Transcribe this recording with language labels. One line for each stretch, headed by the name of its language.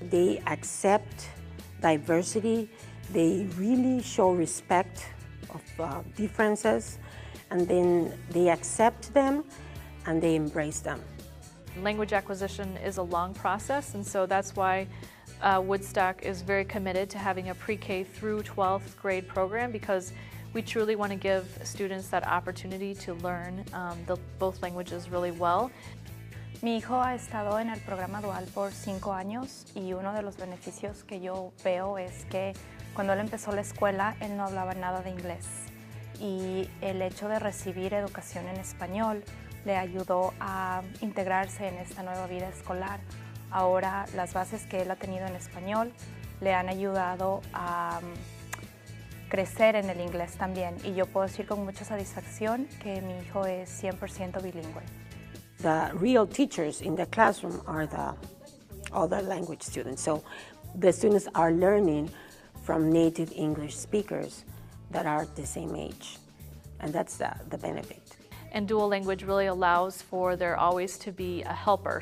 English: They accept diversity, they really show respect of differences, and then they accept them and they embrace them. Language acquisition is a long process, and so that's why Woodstock is very committed to having a pre-K through 12th grade program, because we truly want to give students that opportunity to learn both languages really well.
Spanish: Mi hijo ha estado en el programa dual por 5 años y uno de los beneficios que yo veo es que cuando él empezó la escuela él no hablaba nada de inglés y el hecho de recibir educación en español le ayudó a integrarse en esta nueva vida escolar. Ahora las bases que él ha tenido en español le han ayudado a crecer en el inglés también y yo puedo decir con mucha satisfacción que mi hijo es 100% bilingüe.
English: The real teachers in the classroom are the other language students. So the students are learning from native English speakers that are the same age, and that's the benefit. And dual language really allows for there always to be a helper.